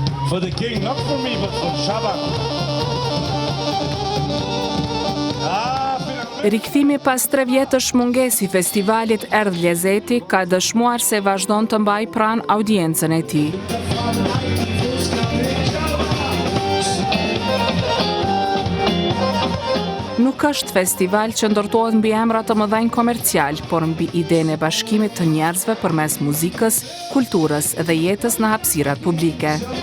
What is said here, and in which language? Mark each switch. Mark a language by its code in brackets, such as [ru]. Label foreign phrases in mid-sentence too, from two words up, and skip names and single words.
[en] For the king, not for me, but for Shabak. [sq] Rikthimi pas 3 vjetësh mungesi festivalit Erdh Lezeti ka dëshmuar se vazhdon të mbaj pranë audiencën e tij. Nuk është festival që ndërtohet mbi emra të mëdhenj komercial, por mbi idenë e bashkimit të njerëzve përmes muzikës, kulturës dhe jetës në hapësirat publike.